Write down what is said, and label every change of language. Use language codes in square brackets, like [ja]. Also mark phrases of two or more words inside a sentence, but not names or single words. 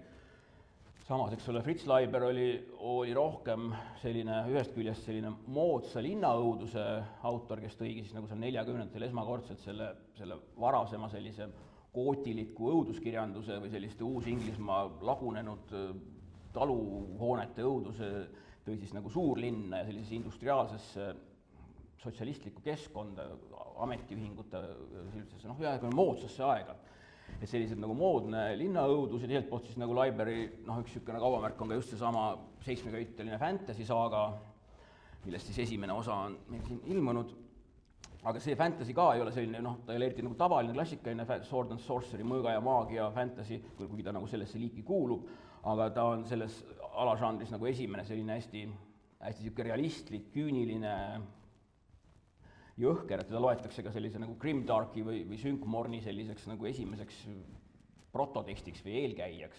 [et] Samas, eks ole, Fritz Leiber oli rohkem selline, ühest küljest selline moodsa linnaõuduse autor, kes tõigi siis nagu seal 40-ndatel esmakordselt selle varasema sellise gootiliku õuduskirjanduse või selliste Uus-Inglismaa lagunenud taluhoonete õuduse tõi siis nagu suurlinna ja sellisesse industriaalsesse sotsialistlikku keskkonda, ametiühingute, noh, moodsasse aega. Et sellised nagu moodne linnaõudus ja teiselt poolt siis nagu Leiberi, noh, üks niisugune kaubamärk on ka just seesama 7-köiteline fantasy saaga, millest siis esimene osa on meil siin ilmunud. Aga see fantasy ka ei ole selline, noh, ta ei ole eriti nagu tavaline klassikaline [en] sword and sorcery, [et] mõõga ja maagia fantasy, kuigi ta nagu sellesse liiki kuulub, aga ta on selles alažanris nagu esimene selline hästi realistlik, küüniline jõhker, et teda loetakse ka sellise nagu grimdarki või Synkmorni selliseks nagu esimeseks prototekstiks või eelkäijaks.